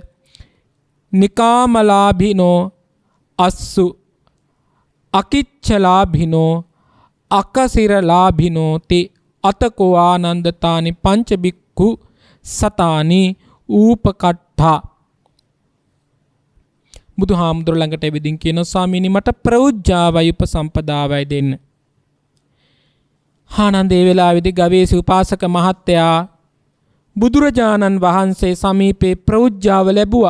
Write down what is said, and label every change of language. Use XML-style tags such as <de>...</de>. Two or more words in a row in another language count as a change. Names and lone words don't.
<pi>නිකාමලාභිනෝ අස්සු අකිච්චලාභිනෝ අකසිරලාභිනෝ ති අතකෝ ආනන්දතානි පංච බික්කු සතානි ූපකට්ඨා.</pi> <si>බුදුහාමුදුර ළඟට එවිදින් කියන, ස්වාමීනි, මට ප්‍රෞජ්ජාවයි උපසම්පදාවයි දෙන්න. ආනන්ද ඒ වෙලාවේදී ගවේෂී උපාසක මහත්තයා බුදුරජාණන් වහන්සේ සමීපේ ප්‍රෞජ්ජාව ලැබුවා.</si>